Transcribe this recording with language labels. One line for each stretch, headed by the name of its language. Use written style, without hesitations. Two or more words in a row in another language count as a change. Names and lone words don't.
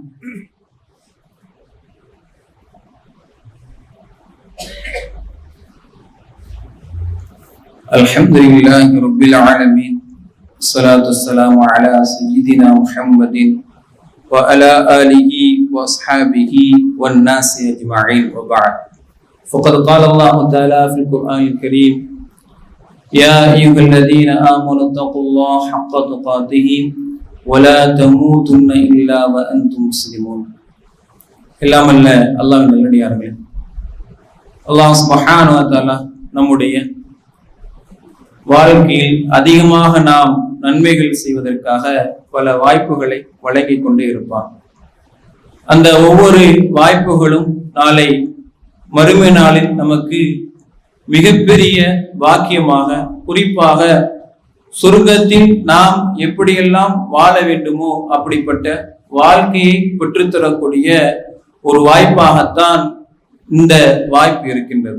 Arabic: الحمد لله رب العالمين والصلاة والسلام على سيدنا محمد وعلى آله وأصحابه والناس أجمعين وبعد. ஃபகத் قال الله تعالى في القرآن الكريم يا أيها الذين آمنوا اتقوا الله حق تقاته ولا تموتن إلا وأنتم مسلمون.
Tamil: எல்லாம் அல்ல அல்லாஹ்வின் நல்லடியார்களே,
Arabic: الله سبحانه وتعالى
Tamil: நம்முடைய வாழ்க்கையில் அதிகமாக நாம் நன்மைகள் செய்வதற்காக பல வாய்ப்புகளை வழங்கி கொண்டே இருப்பார். அந்த ஒவ்வொரு வாய்ப்புகளும் நாளை மறுமை நாளில் நமக்கு மிகப்பெரிய பாக்கியமாக, குறிப்பாக சொர்க்கத்தில் நாம் எப்படியெல்லாம் வாழ வேண்டுமோ அப்படிப்பட்ட வாழ்க்கையை பெற்றுத்தரக்கூடிய ஒரு வாய்ப்பாகத்தான் இந்த வாய்ப்பு இருக்கின்றது.